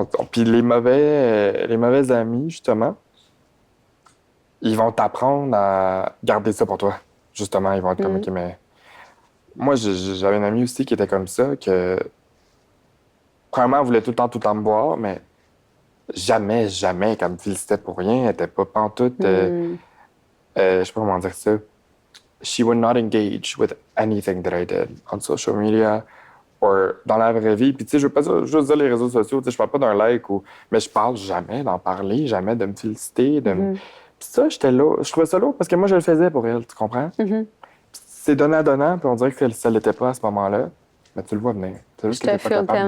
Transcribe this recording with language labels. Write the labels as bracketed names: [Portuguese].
[French] Puis les mauvais amis, justement, ils vont t'apprendre à garder ça pour toi. Justement, ils vont être comme, OK, mais... Moi, j'avais un ami aussi qui était comme ça, que... Premièrement, elle voulait tout le temps me boire, mais jamais, jamais qu'elle me félicitait pour rien. Elle était pas pantoute... je sais pas comment dire ça. [English] She would not engage with anything that I did on social media or [French] dans la vraie vie. Puis, tu sais, je veux pas juste dire les réseaux sociaux, tu sais, je parle pas d'un like ou... Mais je parle jamais d'en parler, jamais de me féliciter, Puis ça, j'étais là. Je trouvais ça lourd parce que moi, je le faisais pour elle, tu comprends? C'est donnant-donnant, puis on dirait que ça l'était pas à ce moment-là. Mais tu le vois venir. C'est Je juste que te t'es pas file capable